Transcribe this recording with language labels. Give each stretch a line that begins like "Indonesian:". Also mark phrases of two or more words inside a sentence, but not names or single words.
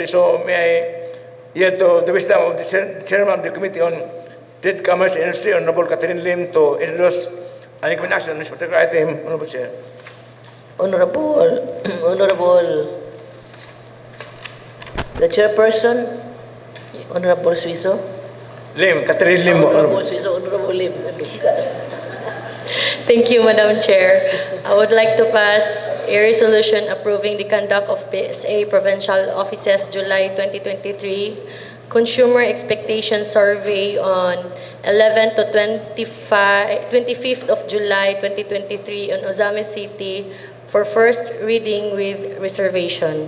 English: So may I yield to the wisdom of the Chairman of the Committee on Trade, Commerce, and Industry, Honorable Catherine Lim, to introduce and recommend action on this particular item, Honorable Chair. Honorable, the Chairperson, Honorable Suiso. Lim, Catherine Lim, Honorable Honorable. Suiso, Honorable Lim. Thank you, Madam Chair. I would like to pass a resolution approving the conduct of PSA Provincial Offices July 2023 Consumer Expectation Survey on 11 to 25th of July 2023 on OZAMIZ City for first reading with reservation.